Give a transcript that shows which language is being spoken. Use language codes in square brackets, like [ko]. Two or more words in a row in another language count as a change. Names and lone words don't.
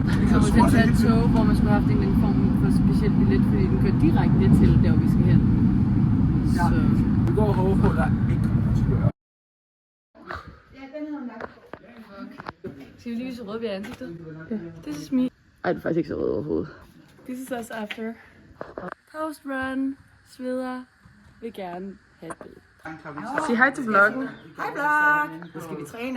[da] kommer til at tage et tog, hvor man skulle have haft en eller anden form for speciel billet, fordi den kører direkte til der, hvor vi skal hen. Ja. Så. Vi går og håber på, at der ikke kommer til at gøre. Skal vi lige vise rød ved ansigtet? Ja. [en] This is me. [da] Ej, det er faktisk ikke så rød overhovedet. [en] This is us after. Post run, [da] sveder, vil gerne have et billede. Sig hej til vloggen. Hej vlog! Nu skal vi træne.